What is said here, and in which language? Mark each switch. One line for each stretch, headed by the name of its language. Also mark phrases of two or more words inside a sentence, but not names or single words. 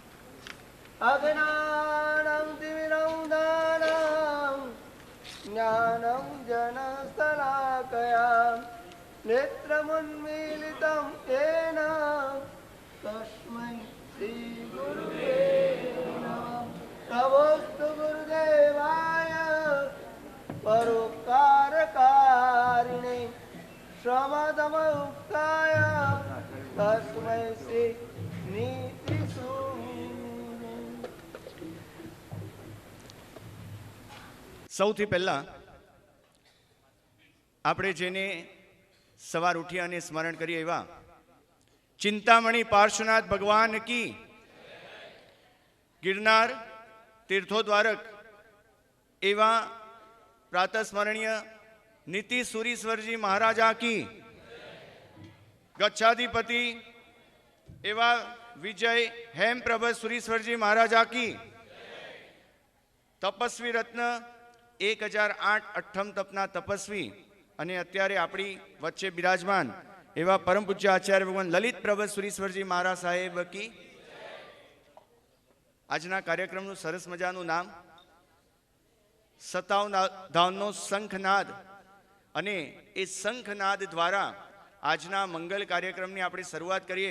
Sanskrit: अज्ञानं तिमिरौदानं ज्ञानं जनशलाकया नेत्रमुन्मीलितं येन तस्मै श्रीगुरुवे नमः। नमोऽस्तु गुरुदेवाय परोपकारकारिणे श्रमदमुक्ताय तस्मै श्री
Gujarati: સૌથી પહેલા આપણે જેને સવાર ઉઠી અને સ્મરણ કરીએ એવા ચિંતામણી પાર્શ્વનાથ ભગવાન કી, ગિરનાર તીર્થોદ્ધારક એવા પ્રાતઃસ્મરણીય નીતિ સૂરીશ્વરજી મહારાજા કી ગચ્છાધિપતિ એવં વિજય હેમ પ્રભા સૂરીશ્વરજી મહારાજા કી તપસ્વી રત્ન 1008 અઠ્ઠમ તપના તપસ્વી અને અત્યારે આપણી વચ્ચે બિરાજમાન એવા પરમ પૂજ્ય આચાર્ય ભગવાન લલિત પ્રભા સુરીશ્વરજી મહારાજ સાહેબ કી આજના કાર્યક્રમનું સરસ મજાનું નામ સતાવધાનનો શંખનાદ અને એ શંખનાદ દ્વારા આજના મંગલ કાર્યક્રમની આપણે શરૂઆત કરીએ.